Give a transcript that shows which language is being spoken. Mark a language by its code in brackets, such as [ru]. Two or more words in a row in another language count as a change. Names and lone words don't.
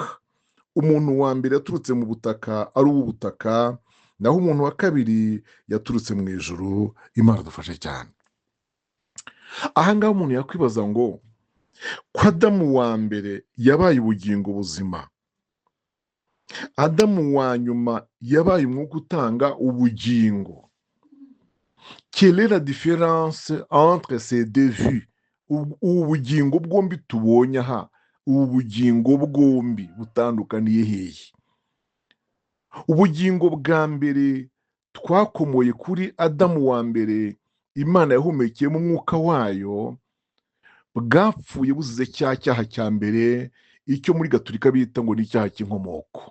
[rw] Umuntu wa mbere yaturutse mu butaka ari uw'ubutaka, naho umuntu wa kabiri yaturutse mu ijuru. Imana dufashe cyane. Aha ngaha umuntu yakwibaza ngo ko Adamu wa mbere yabaye ubugingo buzima, Adamu wa nyuma yabaye umwuka utanga ubugingo, [fr] quelle est la différence entre ces deux vues? [rw] Ubu bugingo bwombi tubonye aha, ubu bugingo bwombi butandukaniye hehe? Ubugingo bwa mbere twakomoye kuri Adamu wa mbere, Imana yahumekeyemo umwuka wayo, bwapfuye buzize cya cyaha cya mbere, icyo muri Gatolika bita ngo ni icyaha cy'inkomoko.